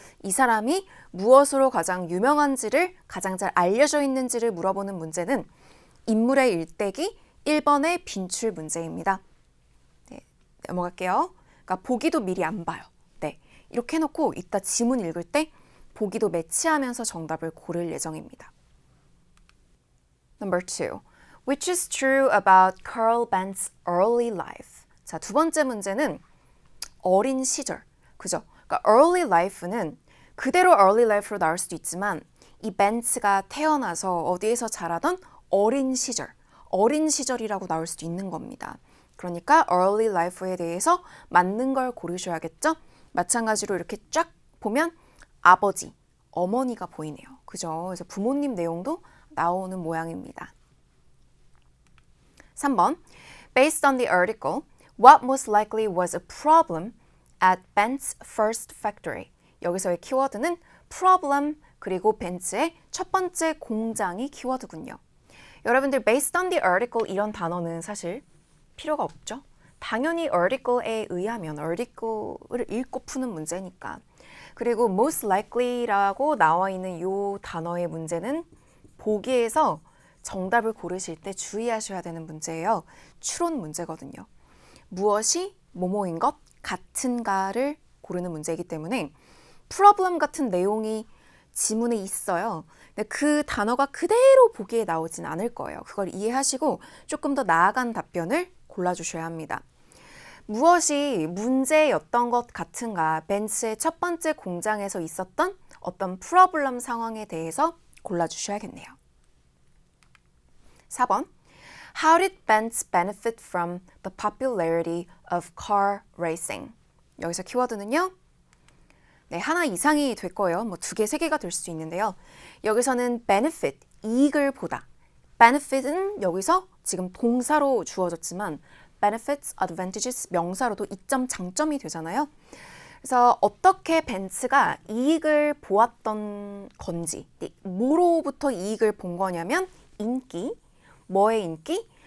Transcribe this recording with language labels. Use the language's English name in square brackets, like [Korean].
[Korean] 이 사람이 무엇으로 가장 유명한지를 가장 잘 알려져 있는지를 물어보는 문제는 인물의 일대기 1번의 빈출 문제입니다. 네, 넘어갈게요. 그러니까 보기도 미리 안 봐요. 네, 이렇게 해놓고 이따 지문 읽을 때 보기도 매치하면서 정답을 고를 예정입니다. [English] Number 2. Which is true about Carl Bentz's early life? [Korean] 자, 두 번째 문제는 어린 시절. 그죠? 그러니까 early life는 그대로 early life로 나올 수도 있지만 이 벤츠가 태어나서 어디에서 자라던 어린 시절. 어린 시절이라고 나올 수도 있는 겁니다. 그러니까 early life에 대해서 맞는 걸 고르셔야겠죠? 마찬가지로 이렇게 쫙 보면 아버지, 어머니가 보이네요. 그죠? 그래서 부모님 내용도 나오는 모양입니다. 3번. [English] Based on the article, what most likely was a problem at Bentz's first factory? [Korean] 여기서의 키워드는 problem 그리고 벤츠의 첫 번째 공장이 키워드군요. 여러분들 [English] based on the article [Korean] 이런 단어는 사실 필요가 없죠. 당연히 article에 의하면 article을 읽고 푸는 문제니까. 그리고 most likely라고 나와 있는 이 단어의 문제는 보기에서 정답을 고르실 때 주의하셔야 되는 문제예요. 추론 문제거든요. 무엇이 뭐뭐인 것 같은가를 고르는 문제이기 때문에 problem 같은 내용이 지문에 있어요. 근데 그 단어가 그대로 보기에 나오진 않을 거예요. 그걸 이해하시고 조금 더 나아간 답변을 골라주셔야 합니다. 무엇이 문제였던 것 같은가? 벤츠의 첫 번째 공장에서 있었던 어떤 프로블럼 상황에 대해서 골라주셔야겠네요. 4번. [English] How did Benz benefit from the popularity of car racing? [Korean] 여기서 키워드는요. 네, 하나 이상이 될 거예요. 뭐 2개, 3개가 될 수 있는데요. 여기서는 benefit, 이익을 보다. benefit은 여기서 지금 동사로 주어졌지만 benefits, advantages 명사로도 이점, 장점이 되잖아요. 그래서 어떻게 벤츠가 이익을 보았던 건지, 뭐로부터 이익을 본 거냐면 인기, 뭐의 인기?